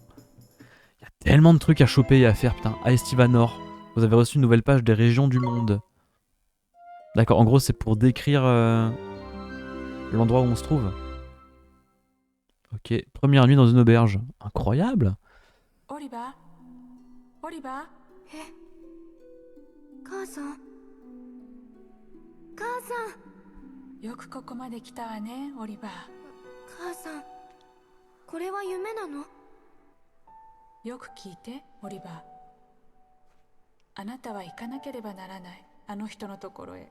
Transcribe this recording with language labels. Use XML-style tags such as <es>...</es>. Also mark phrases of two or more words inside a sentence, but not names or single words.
<fr>Il y a tellement de trucs à choper et à faire, putain. À Estivanor, vous avez reçu une nouvelle page des régions du monde. D'accord, en gros c'est pour décrire l'endroit où on se trouve. Ok, première nuit dans une auberge. Incroyable. Oliver Oliver</fr> <ja>母さん母さんよくここまで来たわね、オリバー。母さんこれは夢なの？よく聞いて、オリバー。あなたは行かなければならない、あの人のところへ。</ja>